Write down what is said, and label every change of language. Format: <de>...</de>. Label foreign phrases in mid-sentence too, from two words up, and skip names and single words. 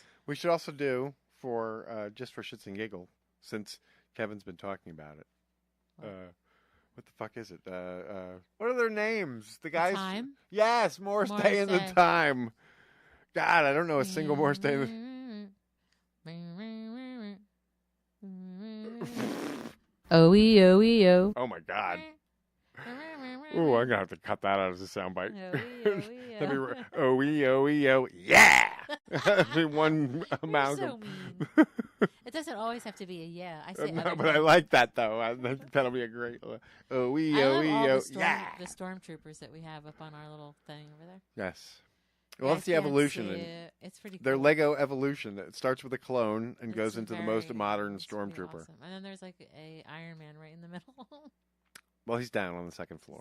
<en>We should also do, for just for shits and giggles, since Kevin's been talking about it. What the fuck is it? What are their names? The guys? Time? Yes, Morris Day and the Time. God, I don't know a single Morris Day. O-E-O-E-O. Oh, my God. Ooh, I'm going to have to cut that out as a soundbite. O-E-O-E-O. Yeah! One amalgam. So it doesn't always have to be a yeah. I say no, but I like that, though. I think that'll be a great... O-E-O-E-O. Yeah! The stormtroopers that we have up on our little thing over there. Yes. Well, it's the evolution. It's pretty cool. Their Lego evolution. It starts with a clone and goes into the most modern stormtrooper. Awesome. And then there's like a Iron Man right in the middle. Well, he's down on the second floor.</en>